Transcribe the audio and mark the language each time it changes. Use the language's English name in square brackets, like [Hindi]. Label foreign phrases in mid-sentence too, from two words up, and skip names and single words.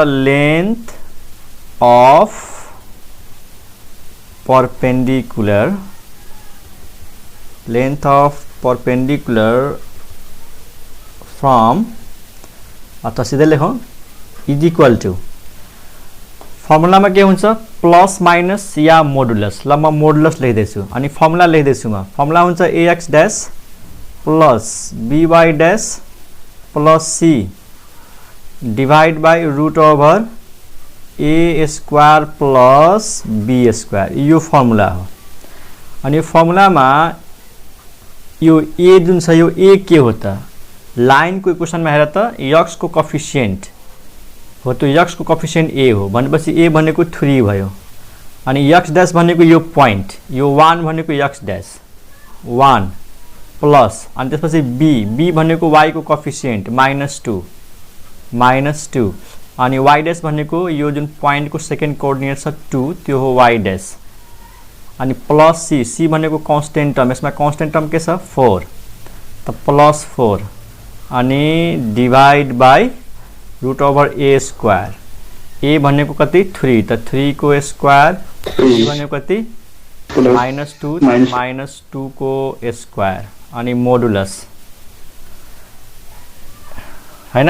[English] length of perpendicular, length of perpendicular from, [Nepali] अथवा सीधे लेखौं [English] is equal to, formula [Nepali] में के हुन्छ [English] plus minus या मोडुलस। [Nepali] ल म मोडुलस लेख्दैछु अनि फर्मुला लेख्दैछु म। [English] फर्मुला हुन्छ ax dash plus by dash plus c divide by root over a square plus b square. [Nepali] यो फर्मुला हो। अनि फर्मुला में यो a जुन छ यो a के हो त? लाइन को इक्वेसन में हेर त x को कोएफिशिएंट हो, तो x को कोएफिशिएंट a हो भनेपछि a भनेको 3 भयो। अनि [English] x dash [Nepali] भनेको यो पॉइंट, यो 1 भनेको [English] x dash 1 plus [Nepali] अनि त्यसपछि b भनेको y को कोएफिशिएंट -2 अनि [English] y dash [Nepali] भनेको यो जुन पॉइंट को [English] second coordinate [Nepali] छ 2 त्यो हो [English] y dash [Nepali] अनि [English] plus c [Nepali] भनेको [English] constant term, [Nepali] यसमा [English] constant term [Nepali] के छ 4 त [English] plus 4 [Nepali] अनि [English] divide by root over a square. [Nepali] a भनेको कति 3 त 3 को स्क्वायर, b भनेको कति -2 को स्क्वायर अनि मोडुलस हैन।